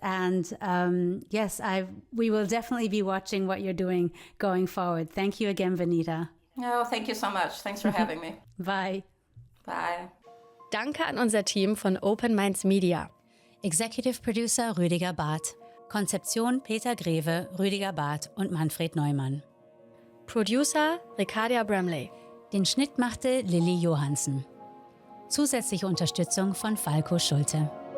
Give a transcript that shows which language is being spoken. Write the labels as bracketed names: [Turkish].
[English] And yes, we will definitely be watching what you're doing going forward. Thank you again, Benita. Oh, thank you so much. Thanks for having me. Bye. Bye. [German] Danke an unser Team von Open Minds Media. Executive Producer Rüdiger Barth. Konzeption Peter Greve, Rüdiger Barth und Manfred Neumann. Producer Ricardia Bramley. Den Schnitt machte Lilly Johansen. Zusätzliche Unterstützung von Falco Schulte.